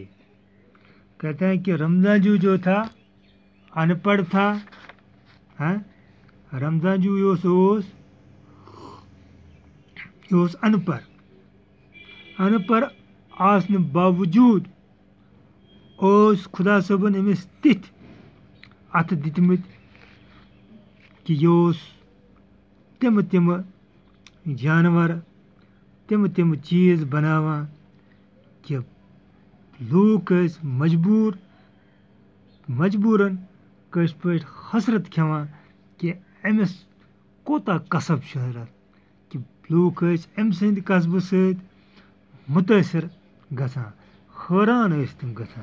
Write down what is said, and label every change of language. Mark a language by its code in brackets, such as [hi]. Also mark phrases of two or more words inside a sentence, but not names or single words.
[ur] کہتے ہیں کہ رمضان جو تھا ان پڑھ تھا۔ [ks] رمضان جو ان پڑھ آسن باوجود خدا صٲبن أمِس تِتھ اتھ دِتمٕتۍ کہ یہ تم جانور تم چیز بناوان کہ لوٗکھ ٲسۍ مجبوراً کٲشِر پٲٹھۍ حسرت کھٮ۪وان کہ أمِس کوتاہ قصب چھُ ضرورت، کہ لوٗکھ ٲسۍ أمۍ سٕنٛدِ قصبہٕ سۭتۍ مُتٲثر گژھان، حٲران ٲسۍ تِم گژھان۔